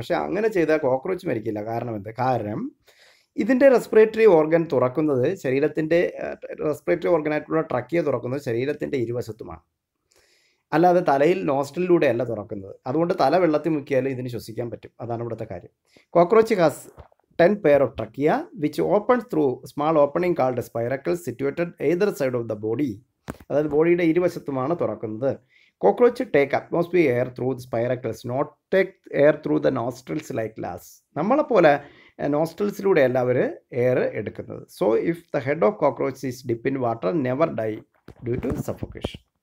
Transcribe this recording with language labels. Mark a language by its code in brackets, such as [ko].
[ml] പക്ഷേ അങ്ങനെ ചെയ്താൽ കോക്രോച്ച് മരിക്കില്ല. കാരണം എന്ത്? കാരണം ഇതിൻ്റെ റെസ്പിറേറ്ററി ഓർഗൻ തുറക്കുന്നത് ശരീരത്തിൻ്റെ റെസ്പിറേറ്ററി ഓർഗനായിട്ടുള്ള ട്രക്കിയ തുറക്കുന്നത് ശരീരത്തിൻ്റെ ഇരുവശത്തുമാണ്, അല്ലാതെ തലയിൽ നോസ്ട്രലിലൂടെ അല്ല തുറക്കുന്നത്. അതുകൊണ്ട് തല വെള്ളത്തിൽ മുക്കിയാൽ ഇതിന് ശ്വസിക്കാൻ പറ്റും. അതാണ് ഇവിടുത്തെ കാര്യം. [en] Cockroach has 10 pair of trachea which opens through small opening called spiracles situated either side of the body. [ml] അതായത് ബോഡിയുടെ ഇരുവശത്തുമാണ് തുറക്കുന്നത്. [en] Cockroach take atmosphere air through the spiracles, not take air through the nostrils like glass. [ml] നമ്മളെപ്പോലെ നോസ്ട്രൽസിലൂടെ അല്ല അവർ air എടുക്കുന്നത്. [en] So if the head of cockroach is dip in water never die due to suffocation.